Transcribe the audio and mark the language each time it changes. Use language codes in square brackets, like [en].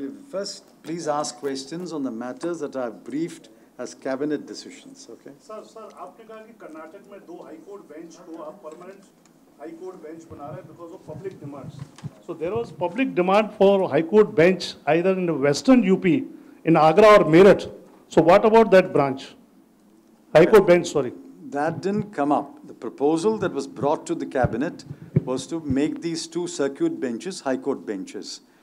[en] First, please ask questions on the matters that are briefed as cabinet decisions. Okay. [hi] Sir आपने कहा कि कर्नाटक में 2 high court bench को आप परमानेंट हाई कोर्ट बेंच बना रहे हैं [en] because of public demands. So there was public demand for high court bench either in the western UP, in Agra or Meerut. So what about that branch? High court bench, sorry. That didn't come up. The proposal that was brought to the cabinet was to make these 2 circuit benches high court benches.